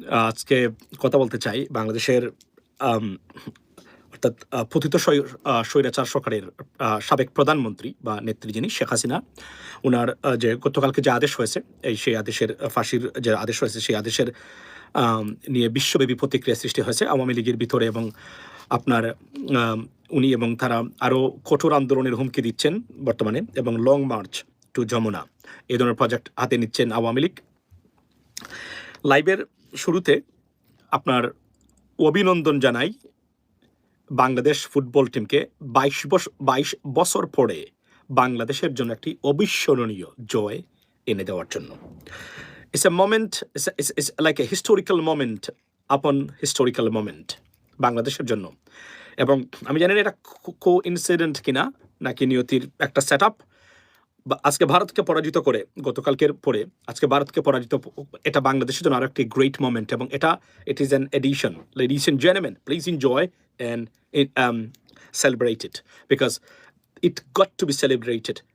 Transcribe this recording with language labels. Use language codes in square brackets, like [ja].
[bn] আজকে কথা বলতে চাই বাংলাদেশের আম অর্থাৎ পতিত স্বৈরাচার সরকারের সাবেক প্রধানমন্ত্রী বা নেত্রী যিনি শেখ হাসিনা, উনার যে গতকালকে যে আদেশ হয়েছে, সেই আদেশের ফাঁসির যে আদেশ হয়েছে, সেই আদেশের নিয়ে বিশ্বব্যাপী প্রতিক্রিয়া সৃষ্টি হয়েছে আওয়ামী লীগের ভিতরে এবং আপনার উনি এবং তারা আরও কঠোর আন্দোলনের হুমকি দিচ্ছেন বর্তমানে এবং লং মার্চ টু যমুনা এই ধরনের প্রজেক্ট হাতে নিচ্ছেন আওয়ামী লীগ। লাইভের শুরুতে আপনার অভিনন্দন জানাই বাংলাদেশ ফুটবল টিমকে ২২ বছর পরে বাংলাদেশের জন্য একটি অবিস্মরণীয় জয় এনে দেওয়ার জন্য। [en] It's a moment, it's like a historical moment upon historical moment [bn] বাংলাদেশের জন্য। এবং আমি জানি না এটা কোইন্সিডেন্ট কিনা নাকি নিয়তির একটা সেট আপ। আজকে ভারতকে পরাজিত করে গতকালকের পরে আজকে ভারতকে পরাজিত, এটা বাংলাদেশের জন্য আরো একটি গ্রেট মোমেন্ট এবং [en] It is an edition. Ladies and gentleman, please enjoy and celebrate it because it got to be celebrated.